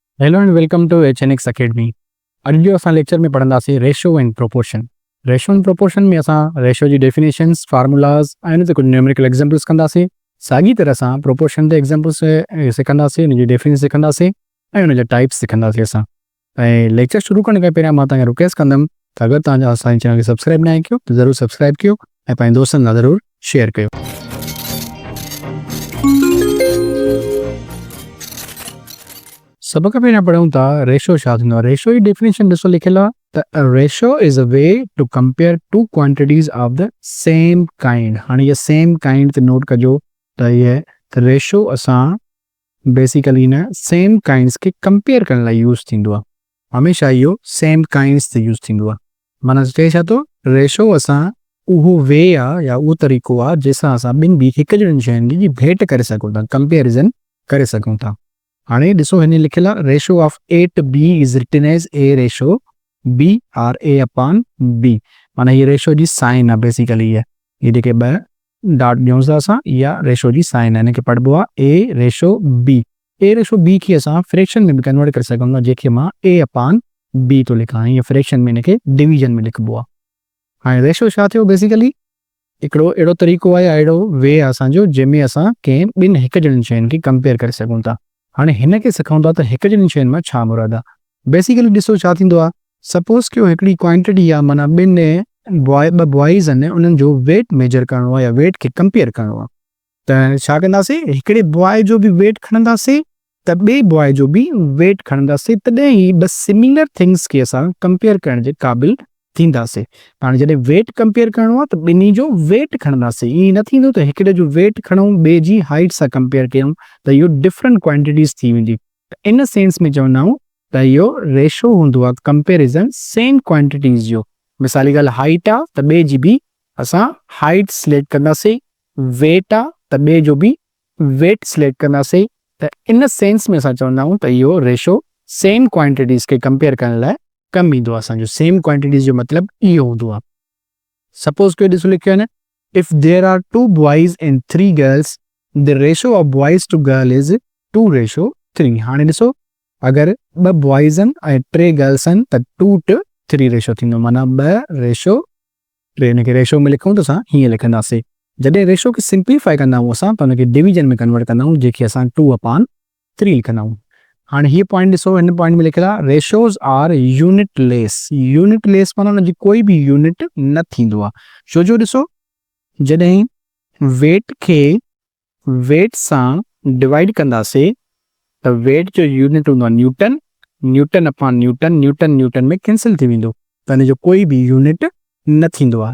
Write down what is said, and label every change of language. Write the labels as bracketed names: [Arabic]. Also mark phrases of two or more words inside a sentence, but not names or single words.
[English] Hello and welcome to HNX Academy. [Sindhi] अॼु जो असां लेक्चर में पढ़ंदासीं [English] ratio and proportion. ratio and proportion [Sindhi] में असां रेशो जी डेफिनेशंस, फार्मूलाज़ ऐं हुन ते कुझु [English] numerical examples [Sindhi] कंदासीं। साॻी तरह सां प्रोपोर्शन ते एग्जाम्पल्स सिखंदासीं, हुनजी डेफिनेशन सिखंदासीं ऐं हुनजा टाइप्स सिखंदासीं असां। ऐं लेक्चर शुरू करण खां पहिरियां मां तव्हांखे रिक्वेस्ट कंदुमि त अगरि तव्हां असांजे चैनल खे सब्सक्राइब न कयो त ज़रूरु सब्सक्राइब कयो ऐं पंहिंजे दोस्तनि सां ज़रूरु शेयर कयो। सब खां पहिरियां पढ़ूं था रेशो छा थींदो आहे। रेशो जी डेफिनेशन ॾिसो लिखियलु आहे त [English] ratio is a way to compare two quantities of the same kind. [Sindhi] हाणे इहा [English] same kind [Sindhi] ते नोट कजो त इहे रेशो असां बेसिकली न [English] same kinds [Sindhi] खे कंपेयर करण लाइ यूज़ थींदो आहे। हमेशह इहो [English] same kinds [Sindhi] ते यूज़ थींदो आहे। माना चए छा थो, रेशो असां उहो वे आहे या उहो तरीक़ो आहे जंहिंसां असां ॿिनि बि हिकु जहिड़ियुनि शयुनि जी भेट करे सघूं था, कंपेरिज़न करे सघूं था। हाणे ॾिसो हिन लिखियलु आहे [English] ratio of a to b is written as a ratio b or a upon b. [Sindhi] माना हीअ रेशो जी साइन आहे बेसिकली। इहे जेके ॿ डॉट ॾियूं था असां, इहा रेशो जी साइन आहे। हिनखे पढ़िबो आहे [English] a ratio b. a ratio b [Sindhi] खे असां फ्रैक्शन में बि कन्वर्ट करे सघूं था, जंहिंखे मां [English] a upon b [Sindhi] थो लिखां। हीअ फ्रैक्शन में हिनखे डिवीजन में लिखिबो आहे। हाणे रेशो छा थियो, बेसिकली हिकिड़ो अहिड़ो तरीक़ो आहे या अहिड़ो वे आहे असांजो जंहिंमें असां कंहिं ॿिनि हिकु जहिड़ियुनि शयुनि खे कंपेयर करे सघूं था। हाणे हिन खे सिखूं था त हिकु जहिड़ियुनि शयुनि मां छा मुराद आहे। बेसिकली ॾिसो छा थींदो आहे, सपोज़ कयो हिकिड़ी क्वांटिटी आहे, माना ॿ बॉइज़ आहिनि, उन्हनि जो वेट मेजर करिणो आहे या वेट खे कंपेयर करिणो आहे। त छा कंदासीं, हिकिड़े बॉय जो बि वेट खणंदासीं त ॿिए बॉय जो बि वेट खणंदासीं, तॾहिं ई ॿ [English] similar things [Sindhi] खे असां कंपेयर करण जे क़ाबिल थींदासीं। हाणे जॾहिं वेट कंपेयर करिणो आहे त ॿिन्ही जो वेट खणंदासीं। ईअं न थींदो त हिकिड़े जो वेट खणूं ॿिए जी हाइट सां कंपेयर कयूं त इहो [English] different quantities [Sindhi] थी वेंदी। इन सेंस में चवंदा आहियूं त इहो रेशो हूंदो आहे कंपेरिज़न [English] same quantities [Sindhi] जो। मिसाल जी ॻाल्हि, हाइट आहे त ॿिए जी बि असां हाइट सिलेक्ट कंदासीं, वेट आहे त ॿिए जो बि वेट सिलेक्ट कंदासीं। त इन सेंस में असां चवंदा आहियूं त इहो रेशो [English] same quantities [Sindhi] खे कंपेयर करण लाइ कमु ईंदो आहे असांजो। [English] same quantities [Sindhi] जो मतिलबु इहो हूंदो आहे। सपोज़ कयो ॾिसो लिखियो आहे न, [English] If there are 2 boys and 3 girls the ratio of boys to girl is 2:3. [Sindhi] हाणे ॾिसो, अगरि 2 बॉइज़ आहिनि ऐं 3 गर्ल्स आहिनि त 2:3 रेशो थींदो, माना 2:3। हिनखे रेशो में लिखूं त असां हीअं लिखंदासीं। जॾहिं रेशो खे सिंप्लीफाई कंदा आहियूं असां त हुनखे डिवीजन में कन्वर्ट कंदा आहियूं, जंहिंखे असां 2/3 लिखंदा आहियूं। हाणे हीअ पॉइंट ॾिसो, हिन पॉइंट में लिखियलु आहे [English] ratios are unit less. unit less [Sindhi] माना हुनजी कोई बि यूनिट न थींदो आहे। छो जो ॾिसो, जॾहिं वेट खे वेट सां डिवाइड कंदासीं त वेट जो यूनिट हूंदो आहे न्यूटन। [English] Newton upon Newton, [Sindhi] न्यूटन न्यूटन में कैंसिल थी वेंदो, त हिन जो कोई बि यूनिट न थींदो आहे।